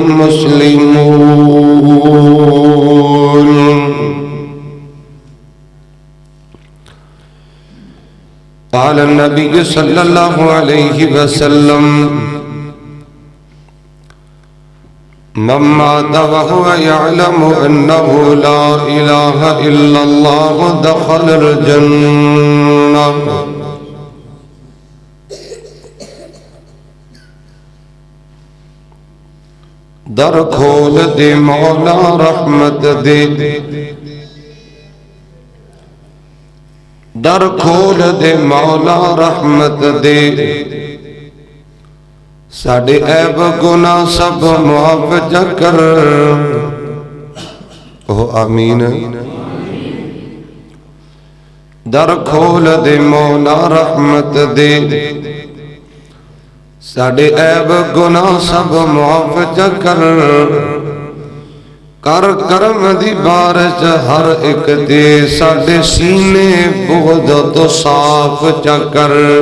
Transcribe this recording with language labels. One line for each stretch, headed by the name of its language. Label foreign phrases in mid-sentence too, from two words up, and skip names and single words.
Arabic: مسلمون قال النبي صلى الله عليه وسلم من مات وهو يعلم أنه لا إله إلا الله دخل الجنة
Punjabi: در کھول دے مولا رحمت دے در کھول دے مولا رحمت دے ساڑھے عیب گناہ سب معاف جا کر آمین در کھول دے مولا رحمت دے ساڑھے عیب گناہ سب معاف جا کر کرم دی بارش ہر ایک دے ساڑھے سینے بغض تو صاف جا کر